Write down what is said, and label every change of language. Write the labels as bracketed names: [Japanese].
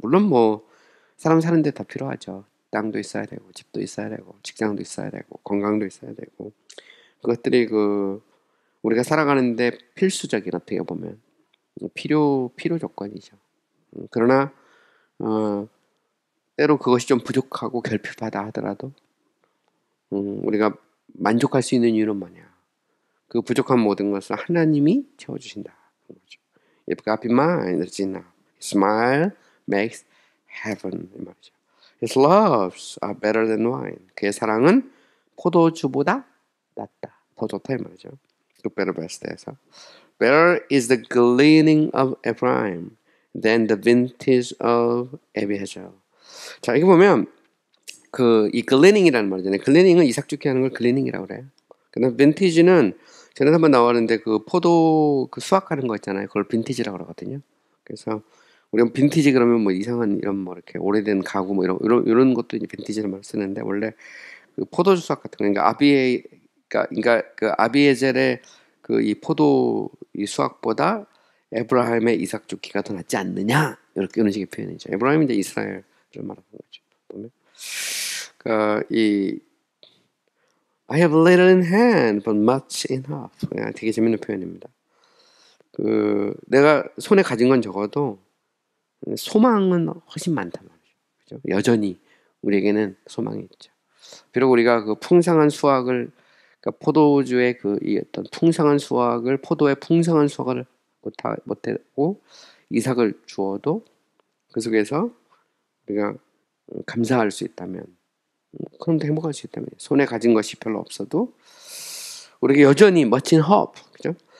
[Korean] 물론 뭐 사람 사는데 다 필요하죠. 땅도 있어야 되고, 집도 있어야 되고, 직장도 있어야 되고, 건강도 있어야 되고, 그것들이 우리가 살아가는데 필수적인 어떻게 보면 필요 조건이죠. 그러나 때로 그것이 좀 부족하고 결핍하다 하더라도 우리가 만족할 수 있는 이유는 뭐냐? 그 부족한 모든 것을 하나님이 채워주신다. [English] If God be mine, it's enough. His smile makes heaven. [Korean] 이 말이죠. [English] His loves are better than wine. [Korean] 그의 사랑은 포도주보다 낫다. 더 좋다 이 말이죠. [English] 그 better best에서. Better is the gleaning of Ephraim than the vintage of Abiezer. [Korean] 자, 이거 보면 이 글래닝이라는 말이잖아요. 글래닝은 이삭죽게 하는 걸 글래닝이라고 그래요. 그다음 빈티지는 전에 한번 나왔는데 그 포도 수확하는 거 있잖아요. 그걸 빈티지라고 그러거든요. 그래서 우리가 빈티지 그러면 뭐 이상한 이런 뭐 이렇게 오래된 가구 뭐 이런 것도 이제 빈티지라는 말을 쓰는데 원래 그 포도주 수확 같은 거 그러니까 그 아비에젤의 그 이 포도 이 수확보다 에브라임의 이삭 죽기가 더 낫지 않느냐 이런 식의 표현이죠. 에브라임은 이제 이스라엘을 말하는 거죠. 보면 이 [English] I have little in hand, but much in heart. [Korean] 되게 재밌는 표현입니다. 내가 손에 가진 건 적어도 소망은 훨씬 많단 말이죠. 그죠? 여전히 우리에게는 소망이 있죠. 비록 우리가 그 풍성한 수확을, 그러니까 포도주의 이 어떤 풍성한 수확을, 포도의 풍성한 수확을 못하고 이삭을 주어도 그 속에서 우리가 감사할 수 있다면, 그럼 행복할 수 있다면, 손에 가진 것이 별로 없어도 우리에게 여전히 멋진 hope, 그죠?